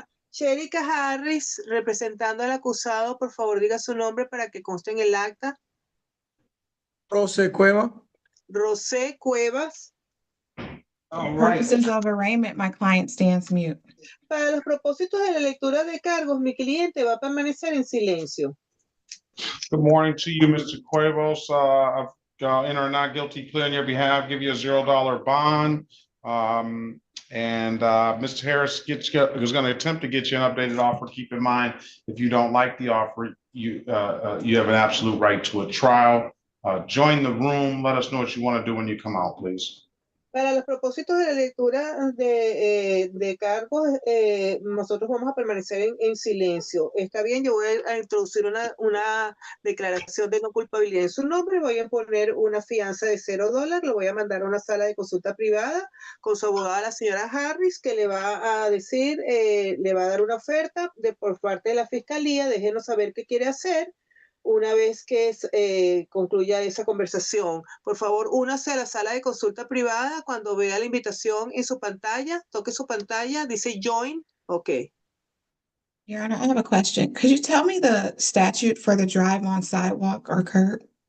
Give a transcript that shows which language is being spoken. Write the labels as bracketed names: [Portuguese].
[Spanish] Cherica Harris, representando al acusado, por favor, diga su nombre para que conste en el acta. José Cueva. José Cuevas. [English] For purposes of arraignment, my client stands mute. [Spanish] Para los propósitos de la lectura de cargos, mi cliente va a permanecer en silencio. [English] Good morning to you, Mr. Cuevos. I've entered a not guilty plea on your behalf, give you a $0 bond. Mr. Harris is going to attempt to get you an updated offer. Keep in mind, if you don't like the offer, you have an absolute right to a trial. Join the room. Let us know what you want to do when you come out, please. [Spanish] Para los propósitos de la lectura de cargos, nosotros vamos a permanecer en silencio. Está bien, yo voy a introducir una declaración de no culpabilidad en su nombre, voy a poner una fianza de $0, lo voy a mandar a una sala de consulta privada con su abogada, la señora Harris, que le va a decir, le va a dar una oferta por parte de la fiscalía, déjenos saber qué quiere hacer. Una vez que concluya esa conversación, por favor, únase a la sala de consulta privada cuando vea la invitación en su pantalla, toque su pantalla, dice join, ok. [English] Your Honor, I have a question. Could you tell me the statute for the drive on sidewalk or curb?